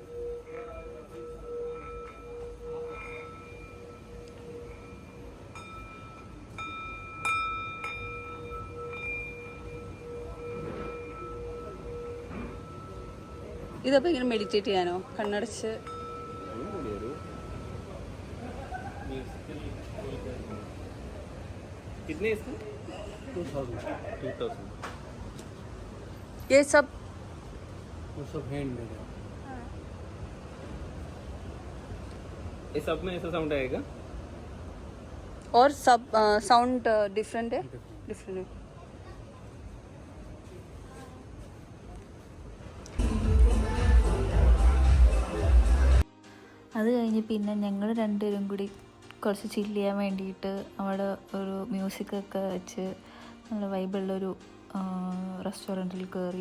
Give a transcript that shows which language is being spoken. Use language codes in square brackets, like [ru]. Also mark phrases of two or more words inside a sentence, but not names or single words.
[ml] ഇതപ്പോൾ ഇങ്ങനെ മെഡിറ്റേറ്റ് ചെയ്യാനോ കണ്ണടച്ച്? [hi] कितने इसके? 2000. 2000. ये सब वो सब हैंडमेड है. ये सब में ऐसा साउंड आएगा? और सब साउंड डिफरेंट है? डिफरेंट है. [ml] അത് കഴിഞ്ഞ് പിന്നെ ഞങ്ങൾ രണ്ടുപേരും കൂടി കുറച്ച് ചില്ല് ചെയ്യാൻ വേണ്ടിയിട്ട് അവിടെ ഒരു മ്യൂസിക്കൊക്കെ വെച്ച് നല്ല വൈബുള്ളൊരു റെസ്റ്റോറൻറ്റിൽ കയറി.